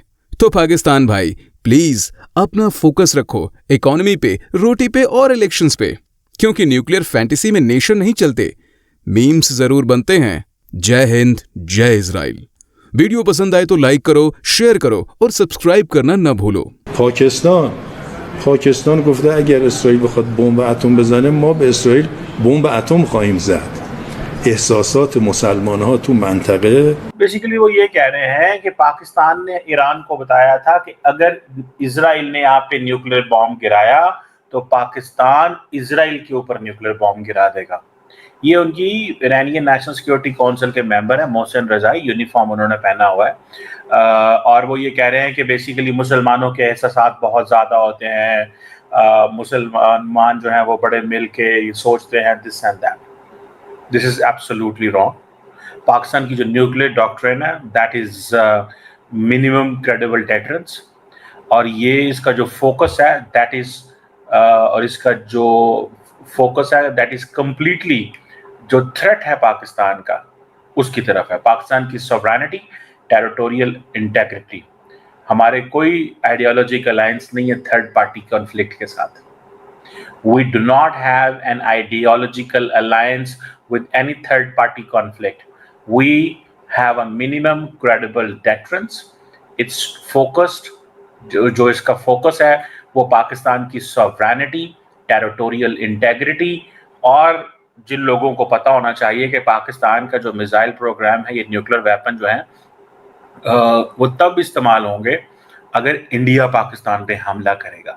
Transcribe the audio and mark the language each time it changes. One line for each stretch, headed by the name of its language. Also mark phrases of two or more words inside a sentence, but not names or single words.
Hindi: तो पाकिस्तान भाई प्लीज अपना फोकस रखो इकोनॉमी पे, रोटी पे और इलेक्शंस पे, क्योंकि
English: nuclear fantasy
Hindi: में नेशन नहीं चलते, मीम्स जरूर बनते हैं. जय हिंद, जय इजराइल. वीडियो पसंद आए तो लाइक करो, शेयर करो और सब्सक्राइब करना न भूलो.
Persian: پاکستان گفته اگر اسرائیل بخواد بمب اتم بزنه ما به اسرائیل بمب اتم خواهیم زد. احساسات مسلمان ها تو منطقه
Hindi: बेसिकली वो ये कह रहे हैं कि पाकिस्तान ने ईरान को बताया था कि अगर इजराइल ने आप पे
English: nuclear bomb
Hindi: गिराया तो पाकिस्तान इजराइल के ऊपर
English: nuclear bomb
Hindi: गिरा देगा. ये उनकी
English: Iranian National Security Council
Hindi: के मेंबर है मोहसिन रजाई, यूनिफॉर्म उन्होंने पहना हुआ है. और वो ये कह रहे हैं कि बेसिकली मुसलमानों के एहसासात बहुत ज़्यादा होते हैं, मुसलमान जो हैं वो बड़े मिल के सोचते हैं
English: this and that. this is absolutely wrong.
Hindi: पाकिस्तान की जो
English: nuclear doctrine
Hindi: है
English: that is minimum credible deterrence,
Hindi: और ये इसका जो फोकस है
English: that is
Hindi: और इसका जो फोकस है
English: that is completely
Hindi: जो थ्रेट है पाकिस्तान का उसकी तरफ है.
English: पाकिस्तान की sovereignty, territorial integrity.
Hindi: हमारे कोई
English: ideological alliance
Hindi: नहीं है
English: third party conflict
Hindi: के साथ.
English: We do not have an ideological alliance with any third party conflict. We have a minimum credible deterrence. It's focused,
Hindi: जो इसका फोकस है वो पाकिस्तान की
English: sovereignty, territorial integrity,
Hindi: और जिन लोगों को पता होना चाहिए कि पाकिस्तान का जो
English: missile program
Hindi: है, ये
English: nuclear weapon
Hindi: जो है वो तब इस्तेमाल होंगे अगर इंडिया पाकिस्तान पे हमला करेगा.